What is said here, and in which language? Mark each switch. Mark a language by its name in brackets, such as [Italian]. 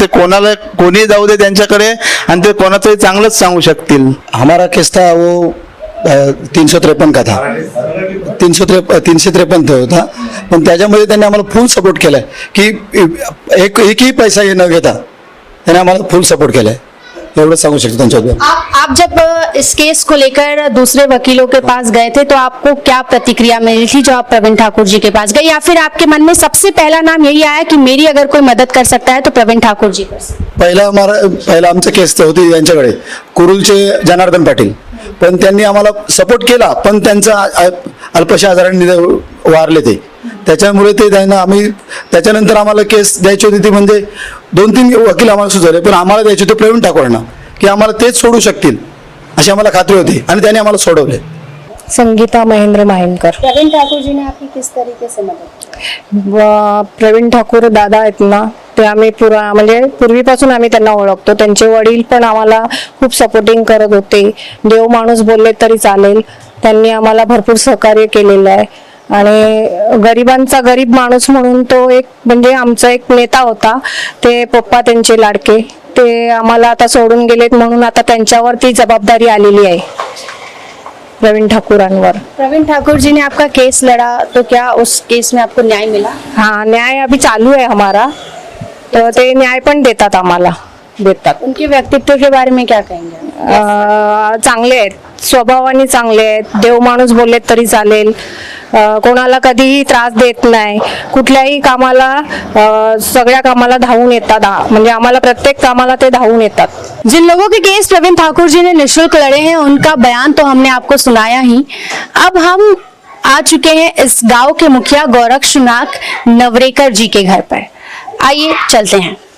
[Marathi] ते कोणी जाऊ दे त्यांच्याकडे आणि ते कोणाचंही चांगलंच सांगू शकतील. [Hindi] हमारा केस था वो 353 का था, [Marathi] 353 होता, पण त्याच्यामध्ये त्यांनी आम्हाला फुल सपोर्ट केलाय की एकही पैसा हे न घेता त्यांनी आम्हाला फुल सपोर्ट केलाय, एवढं सांगू शकतो त्यांच्याबद्दल. [Hindi] आप जब इस केस को लेकर दूसरे वकीलों के पास गए थे तो आपको क्या प्रतिक्रिया मिली थी जो आप प्रवीण ठाकुर जी के पास गए, या फिर आपके मन में सबसे पहला नाम यही आया कि मेरी अगर कोई मदद कर सकता है तो प्रवीण ठाकुर जी कर सकते? [Marathi] पहिला आमचं केस होती यांच्याकडे, कुरुलचे जनार्दन पाटील, पण त्यांनी आम्हाला सपोर्ट केला, पण त्यांचा अल्पशा आजाराने वारले ते, त्याच्यामुळे ते त्यांना आम्ही त्याच्यानंतर आम्हाला केस द्यायची होती ती म्हणजे 2-3 वकील आम्हाला सुचवले, पण आम्हाला द्यायचे होते प्रवीण ठाकूरांना की आम्हाला तेच सोडू शकतील अशी आम्हाला खात्री होती आणि त्यांनी आम्हाला सोडवले. संगीता महेंद्र माहिनकर. [Hindi] प्रवीण ठाकुर जी ने आपकी किस तरीके से मदद? [Marathi] प्रवीण ठाकूर दादा आहेत ना, ते आम्ही म्हणजे पूर्वीपासून आम्ही त्यांना ओळखतो. त्यांचे वडील पण आम्हाला खूप सपोर्टिंग करत होते. देव माणूस बोलले तरी चालेल, त्यांनी आम्हाला भरपूर सहकार्य केलेलं आहे. आणि गरिबांचा गरीब माणूस म्हणून तो एक म्हणजे आमचा एक नेता होता. ते पप्पा त्यांचे लाडके, ते आम्हाला आता सोडून गेलेत, म्हणून आता त्यांच्यावर ती जबाबदारी आलेली आहे प्रवीण ठाकुरांवर. [Hindi] प्रवीण ठाकुर जी ने आपका केस लड़ा तो क्या उस केस में आपको न्याय मिला? [Marathi] हाँ, [Hindi] न्याय अभी चालू है हमारा, [Marathi] तो ते न्याय पण देतात आम्हाला, देतात. [Hindi] उनके व्यक्तित्व के बारे में क्या कहेंगे? [Marathi] चांगले आहेत, स्वभावाने चांगले आहेत, देव माणूस बोलले तरी चालेल, कोणाला कधीही त्रास देत नाही, कुठल्याही कामाला सगळ्या कामाला धावून येतात, म्हणजे आम्हाला प्रत्येक कामाला ते धावून येतात. [Hindi] जिन लोगों के केस प्रवीण ठाकुर जी ने निःशुल्क लड़े हैं उनका बयान तो हमने आपको सुनाया ही. अब हम आ चुके हैं इस गांव के मुखिया गोरक्षनाथ नवरेकर जी के घर पर. आइए चलते हैं.